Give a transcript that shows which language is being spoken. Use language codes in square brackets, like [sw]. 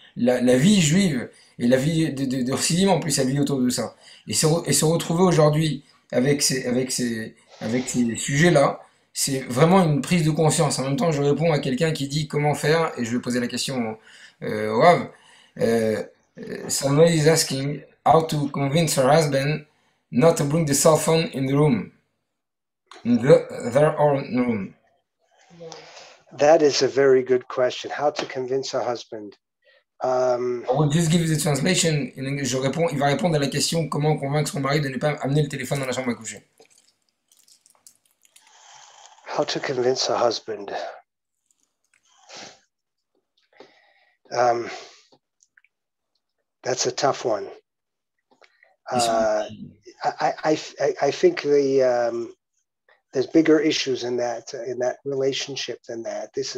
[fr] La vie juive et la vie de Chassidim, en plus, elle vit autour de ça. Et se retrouver aujourd'hui avec ces sujets-là, c'est vraiment une prise de conscience. En même temps, je réponds à quelqu'un qui dit comment faire, et je vais poser la question au Rav. [en] Euh, Somebody is asking how to convince her husband not to bring the cell phone in the room, in their own room. That is a very good question. How to convince a husband. I will just give you the translation. [fr] Il va répondre à la question comment convaincre son mari de ne pas amener le téléphone dans la chambre à coucher. [en] How to convince a husband. That's a tough one. I think there's bigger issues in that relationship than that.